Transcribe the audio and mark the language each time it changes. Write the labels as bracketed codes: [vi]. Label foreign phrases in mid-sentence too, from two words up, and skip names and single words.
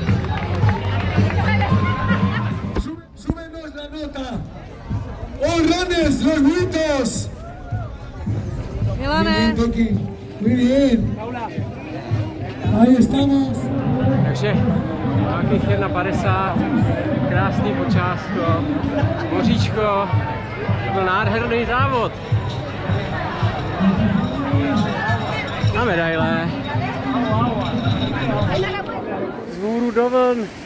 [es] Súbenos la nota. [en] All runners, [es] los gritos. Muy bien, Toki. Muy bien. Ahí estamos. [cs] Takže nějakých 1,50, krásný počásko, moříčko, to byl nádherný závod. A medaile. Vzhůru do vln.